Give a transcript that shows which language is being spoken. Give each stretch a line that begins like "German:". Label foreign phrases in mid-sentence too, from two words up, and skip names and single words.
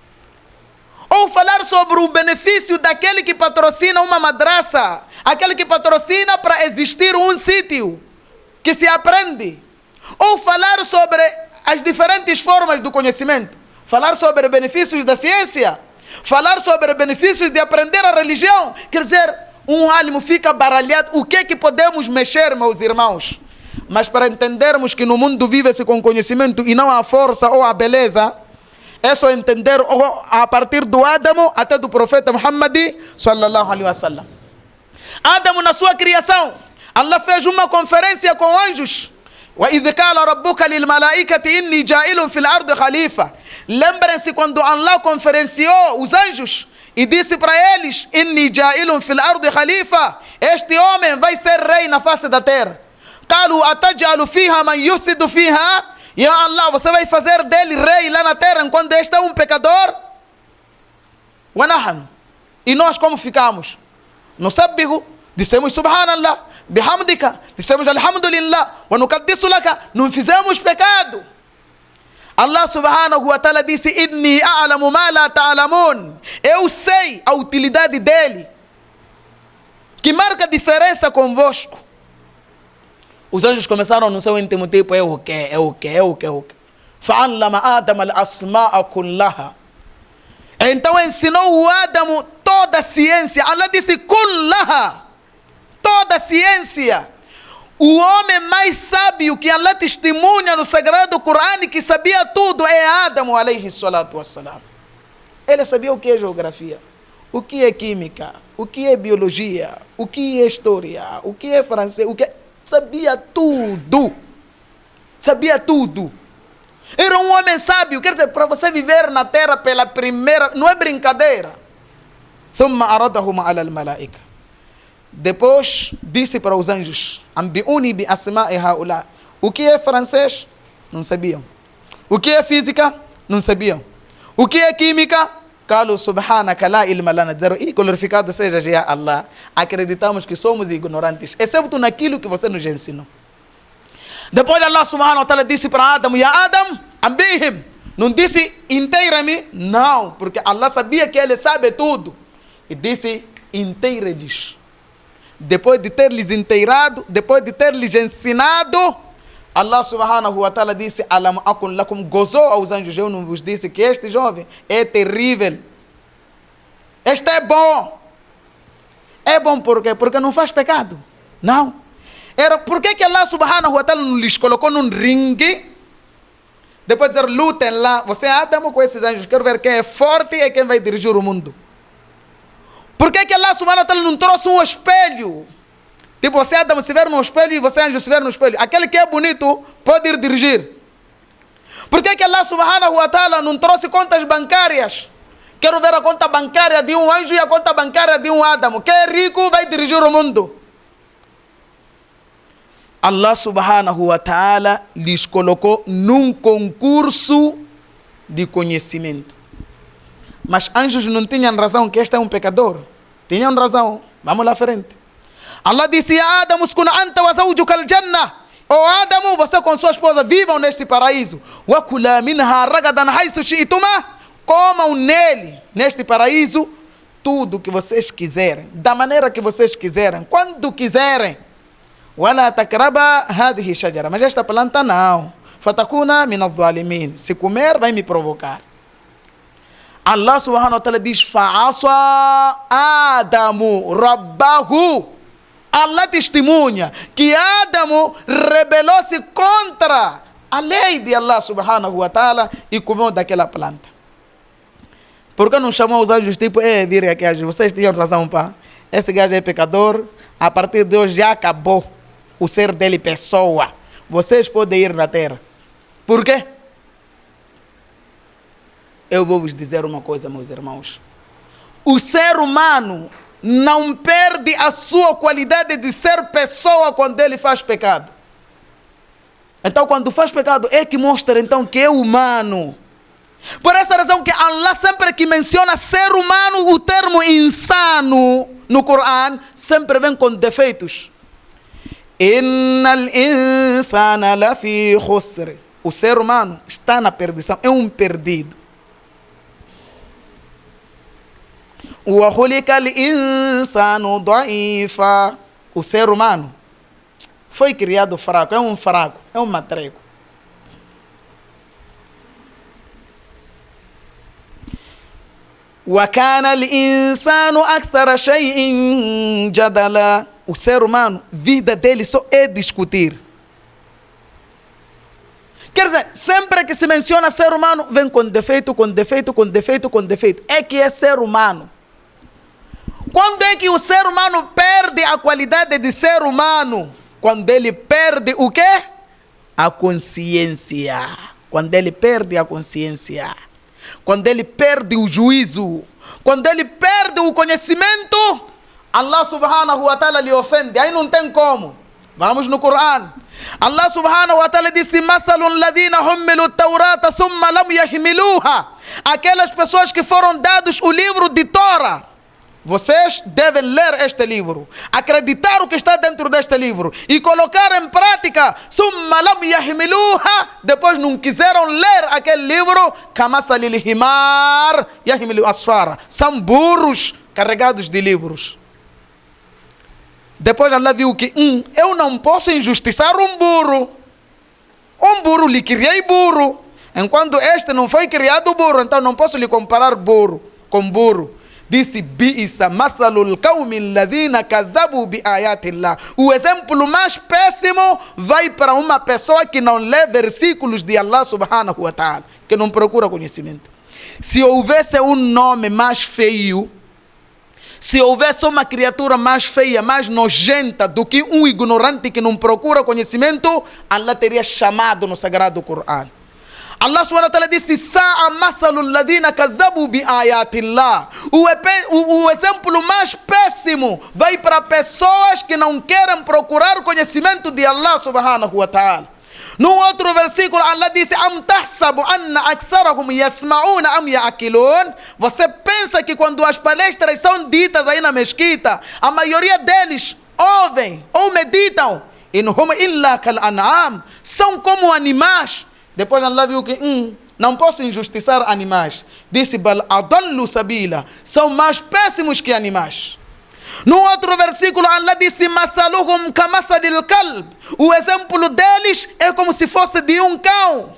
Portuguese: ou falar sobre o benefício daquele que patrocina uma madraça, aquele que patrocina para existir um sítio que se aprende, ou falar sobre as diferentes formas do conhecimento, falar sobre benefícios da ciência, falar sobre benefícios de aprender a religião. Quer dizer, um alimo fica baralhado. O que é que podemos mexer, meus irmãos? Mas para entendermos que no mundo vive-se com conhecimento e não a força ou a beleza, é só entender a partir do Adamo até do profeta Muhammad
Arabic: صلى الله عليه وسلم.
Portuguese: Adamo, na sua criação, Allah fez uma conferência com anjos.
Arabic: وَإِذْ قَالَ رَبُّكَ لِلْمَلَائِكَةِ إِنِّي جَائِلٌ فِي الْأَرْضِ خَلِيفَةً.
Portuguese: Lembrem-se quando Allah conferenciou os anjos e disse para eles:
Arabic: إِنِّي جَائِلٌ فِي الْأَرْضِ خَلِيفَةً.
Portuguese: Este homem vai ser rei na face da terra.
Arabic: قَالُوا أَتَجْعَلُ فِيهَا مَنْ يُفْسِدُ فِيهَا.
Portuguese: E Allah, você vai fazer dele rei lá na terra enquanto este é um pecador? وَنَحْنُ. E nós como ficamos?
Arabic: نُسَبِّحُ, dissemos سبحان الله بحمدك, dissemos الحمد لله ونقدس لك,
Portuguese: não fizemos pecado. Allah
Arabic: سبحانه وتعالى
Portuguese: disse:
Arabic: إني أعلم ما لا تعلمون.
Portuguese: Eu sei a utilidade dele, que marca diferença convosco. Os anjos começaram no seu íntimo tipo: é o que, é o que, é o que, é o que.
Arabic: فعلم آدم الأسماء كلها.
Portuguese: Então ensinou o Adamo toda a ciência. Allah disse: kullaha, toda a ciência. O homem mais sábio que Allah testemunha no Sagrado Corão que sabia tudo é Adamo
Arabic: عليه الصلاة والسلام.
Portuguese: Ele sabia o que é geografia, o que é química, o que é biologia, o que é história, o que é francês, o que é... Sabia tudo. Sabia tudo. Era um homem sábio. Quer dizer, para você viver na terra pela primeira... Não é brincadeira.
Arabic: ثُمَّ أَرَدَهُمَ عَلَى الْمَلَائِكَةِ.
Portuguese: Depois disse para os anjos:
Arabic: أنبئوني بأسماء هؤلاء.
Portuguese: O que é francês? Não sabiam. O que é física? Não sabiam. O que é química?
Arabic: قالوا سبحانك لا علم لنا.
Portuguese: Disseram: e glorificado seja já Allah, acreditamos que somos ignorantes, exceto naquilo que você nos ensinou. Depois Allah
Arabic: سبحانه وتعالى
Portuguese: disse para Adão,
Arabic: يا آدم أنبئهم.
Portuguese: Não disse inteira-me, não, porque Allah sabia que ele sabe tudo. E disse, inteira-lhes. Depois de ter lhes inteirado, depois de ter lhes ensinado, Allah
Arabic: سبحانه وتعالى
Portuguese: disse,
Arabic: ألم أكن لكم,
Portuguese: gozou aos anjos, eu não vos disse que este jovem é terrível. Este é bom. É bom por quê? Porque não faz pecado. Não. Por que Allah
Arabic: سبحانه وتعالى
Portuguese: não lhes colocou num ringue? Depois de dizer, lutem lá. Você é Adão com esses anjos. Quero ver quem é forte e quem vai dirigir o mundo. Por que Allah
Arabic: سبحانه وتعالى
Portuguese: não trouxe um espelho? Tipo, você Adão se ver no espelho e você anjo se ver no espelho. Aquele que é bonito pode ir dirigir. Por que Allah
Arabic: سبحانه وتعالى
Portuguese: não trouxe contas bancárias? Quero ver a conta bancária de um anjo e a conta bancária de um Adão. Quem é rico vai dirigir o mundo. Allah
Arabic: سبحانه وتعالى
Portuguese: lhes colocou num concurso de conhecimento. Mas anjos não tinham razão que este é um pecador. Tinham razão. Vamos lá à frente. Allah disse,
Arabic: يا آدم اسكن أنت وزوجك الجنة.
Portuguese: Ó Adamo, você com sua esposa vivam neste paraíso.
Arabic: وكلا منها رغدا حيث شئتما.
Portuguese: Comam nele, neste paraíso, tudo que vocês quiserem. Da maneira que vocês quiserem. Quando quiserem.
Arabic: ولا تقربا هذه الشجرة.
Portuguese: Mas esta planta não.
Arabic: فتكونا من الظالمين.
Portuguese: Se comer, vai me provocar. Allah
Arabic: سبحانه وتعالى
Portuguese: diz,
Arabic: فعصى آدم ربه.
Portuguese: Allah testemunha que Adamo rebelou-se contra a lei de Allah
Arabic: سبحانه وتعالى
Portuguese: e comeu daquela planta. Por que não chamou os anjos tipo, virem aqui, vocês tinham razão, pá. Esse gajo é pecador, a partir de hoje já acabou o ser dele pessoa. Vocês podem ir na terra. Por quê? Eu vou vos dizer uma coisa, meus irmãos. O ser humano não perde a sua qualidade de ser pessoa quando ele faz pecado. Então, quando faz pecado, é que mostra então que é humano. Por essa razão que Allah sempre que menciona ser humano, o termo insano no Corão sempre vem com defeitos.
Arabic: إن الإنسان لفي خسر.
Portuguese: O ser humano está na perdição, é um perdido.
Arabic: وخلق الإنسان ضعيفا.
Portuguese: O ser humano foi criado fraco, é um matreco.
Arabic: وكان الإنسان أكثر شيء جدلا.
Portuguese: O ser humano, vida dele só é discutir. Quer dizer, sempre que se menciona ser humano, vem com defeito, com defeito, com defeito, com defeito. É que é ser humano. Quando é que o ser humano perde a qualidade de ser humano? Quando ele perde o quê? A consciência. Quando ele perde a consciência. Quando ele perde o juízo. Quando ele perde o conhecimento, Allah
Arabic: سبحانه وتعالى
Portuguese: lhe ofende. Aí não tem como. Vamos no Corão. Allah
Arabic: سبحانه وتعالى
Portuguese: disse,
Arabic: مثل الذين حملوا التوراة ثم لم يحملوها.
Portuguese: Aquelas pessoas que foram dados o livro de Torá. Vocês devem ler este livro, acreditar o que está dentro deste livro e colocar em prática.
Arabic: ثم لم يحملوها.
Portuguese: Depois não quiseram ler aquele livro.
Arabic: كمثل الحمار يحمل أسفارا.
Portuguese: São burros carregados de livros. Depois Allah viu que eu não posso injustiçar um burro. Um burro, lhe criei burro. Enquanto este não foi criado burro, então não posso lhe comparar burro com burro. Disse,
Arabic: بئس مثل القوم الذين كذبوا بآيات الله.
Portuguese: O exemplo mais péssimo vai para uma pessoa que não lê versículos de Allah
Arabic: سبحانه وتعالى,
Portuguese: que não procura conhecimento. Se houvesse um nome mais feio, se houvesse uma criatura mais feia, mais nojenta do que um ignorante que não procura conhecimento, Allah teria chamado no Sagrado Corão. Allah
Arabic: سبحانه وتعالى
Portuguese: disse,
Arabic: ساء مثل الذين كذبوا بآيات الله.
Portuguese: O exemplo mais péssimo vai para pessoas que não querem procurar conhecimento de Allah
Arabic: سبحانه وتعالى.
Portuguese: Num outro versículo, Allah disse,
Arabic: أم تحسب أن أكثرهم يسمعون أم يعقلون.
Portuguese: Você pensa que quando as palestras são ditas aí na mesquita, a maioria deles ouvem ou meditam?
Arabic: إن هم إلا كالأنعام.
Portuguese: São como animais. Depois Allah viu que não posso injustiçar animais. Disse,
Arabic: بل أضل سبيلا.
Portuguese: São mais péssimos que animais. No outro versículo, Allah disse,
Arabic: مثلهم كمثل الكلب.
Portuguese: O exemplo deles é como se fosse de um cão.